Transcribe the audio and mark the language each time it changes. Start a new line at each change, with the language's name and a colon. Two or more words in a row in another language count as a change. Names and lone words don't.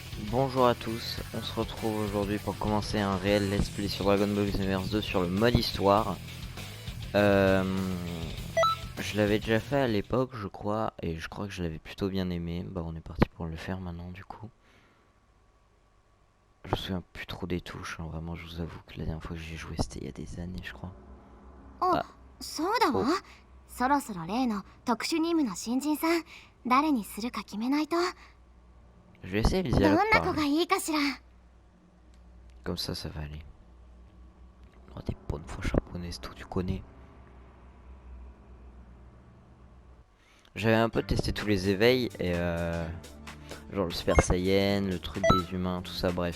French: Bonjour à tous, on se retrouve aujourd'hui pour commencer un réel
English: let's play
French: sur Dragon Ball Xenoverse 2 sur le mode histoire. Je l'avais déjà fait à l'époque je crois, et je crois que je l'avais plutôt bien aimé. Bah on est parti pour le faire maintenant du coup. Je me souviens plus trop des touches, hein. Vraiment je vous avoue que la dernière fois que j'ai joué c'était il y a des années je crois.
Japanese: あ、 Ah, そうだわ。 oh, そろそろ例の特殊任務の新人さん、誰にするか決めないと。
French: je vais essayer les
Japanese: どん
French: dialogues
Japanese: な
French: par
Japanese: 子が
French: lui,
Japanese: いいかしら。
French: comme ça va aller. Oh, des bonnes fois japonaises, tout tu connais. J'avais un peu testé tous les éveils et genre le Super Saiyan, le truc des humains, tout ça, bref.